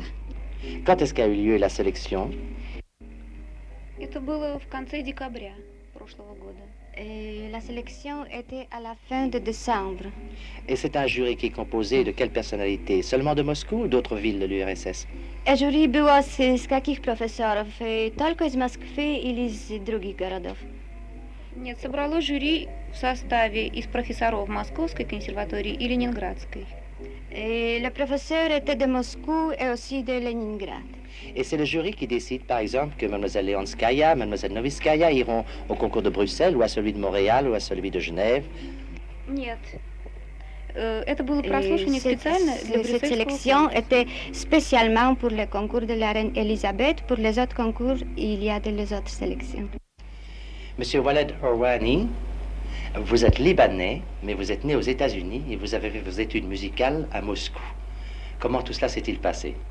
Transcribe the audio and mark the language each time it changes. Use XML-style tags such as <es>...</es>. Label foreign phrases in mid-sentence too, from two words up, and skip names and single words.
<fr>Quand est-ce qu'a eu lieu la sélection? Et la sélection était à la fin de décembre. Et c'est un jury qui est composé de quelles personnalités? Seulement de Moscou ou d'autres villes de l'URSS? Jury było z</fr> <ru>каких профессоров, только из Москвы или из других городов? Нет, собрало жюри в составе из профессоров Московской консерватории и Ленинградской.</ru> <fr>Et le professeur était de Moscou et aussi de Leningrad. Et c'est le jury qui décide, par exemple, que Mademoiselle Leonskaya, Mademoiselle Noviskaya iront au concours de Bruxelles ou à celui de Montréal ou à celui de Genève?</fr> <ru>Нет. Это было прослушивание специально для</ru> <fr>Cette sélection était spécialement pour le concours de la reine Elisabeth. Pour les autres concours, il y a les autres sélections. Monsieur Waled Orwani, vous êtes libanais, mais vous êtes né aux États-Unis et vous avez fait vos études musicales à Moscou. Comment tout cela s'est-il passé?</fr>